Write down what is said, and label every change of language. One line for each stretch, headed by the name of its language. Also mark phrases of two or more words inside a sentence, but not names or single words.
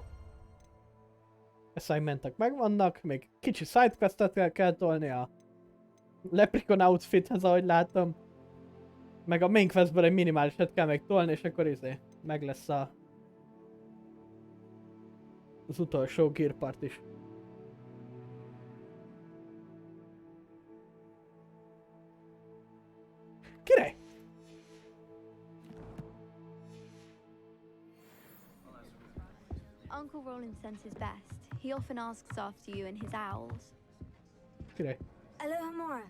Hungarian: Assignmentek megvannak, még kicsi sidequestet kell tolni a Leprechaun outfithez, ahogy látom. Meg a
English: main questből
Hungarian: egy minimálisat kell még tolni, és akkor meg lesz az utolsó gear part is. Király!
English: Uncle Roland sends his best. He often asks after you and his owls.
Hungarian: Király. Aloha Mora.